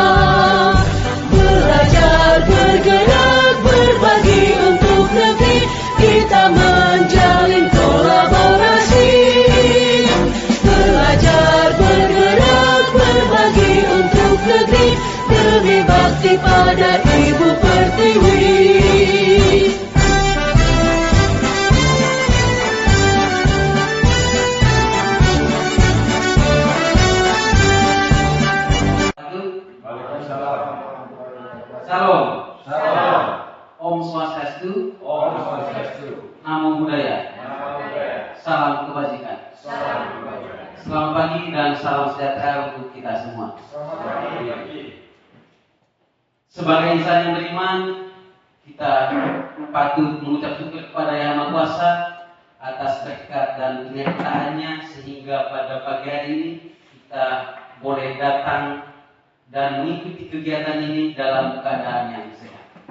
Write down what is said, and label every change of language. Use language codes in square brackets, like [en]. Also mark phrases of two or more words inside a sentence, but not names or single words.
[id] Belajar, bergerak, berbagi untuk negeri, kita menjalin kolaborasi. Belajar, bergerak, berbagi untuk negeri, demi bakti pada Ibu Pertiwi. Salam. Salam. [sa] Om Swastiastu. Om Swastiastu. [pi] Namo Buddhaya. Namo Buddhaya. [id] Salam kebajikan. Salam kebajikan. Selamat pagi dan salam sejahtera untuk kita semua. Selamat pagi. Sebagai insan yang beriman, kita patut mengucap syukur kepada Yang Maha Kuasa atas berkat dan penyertaannya sehingga pada pagi hari ini kita boleh datang dan mengikuti kegiatan ini dalam keadaan yang sehat.